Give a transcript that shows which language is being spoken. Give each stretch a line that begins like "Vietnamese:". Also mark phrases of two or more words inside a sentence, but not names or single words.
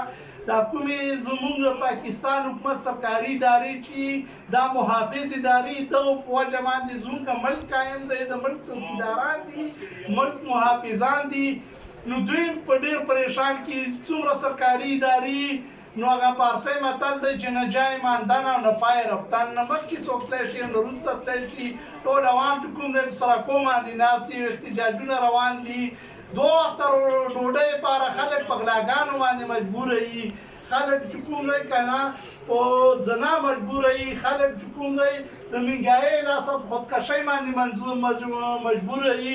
Pashto: دا کومې زموږ د پاکستان حکومت سرکاري ادارې چې دا محافظ ادارې دغو په وجه باندې زموږ ملک قایم دی، د ملک څوکیداران دي، ملک محافظان دي. نو دوی په ډېر پریشان کې څومره سرکاري ادارې، نو هغه پارسي متل دی چې
Persian: نه جای ماندن
Pashto: او
Persian: نه پای رفتن،
Pashto: نه مخکې څوک تللی شي نه وروسته تللی شي. ټول عوام چې کوم دی په سړکو باندې ناست دي، احتجاجونه روان دي. 2 وخته ډوډۍ لپاره خلک په غلاګانو باندې مجبوره وي، خلک چې کوم دی که نه په زنا مجبوره وي، خلک چې کوم دی د مهنګایۍ لاسه په خودکشۍ باندې مجبوره وي.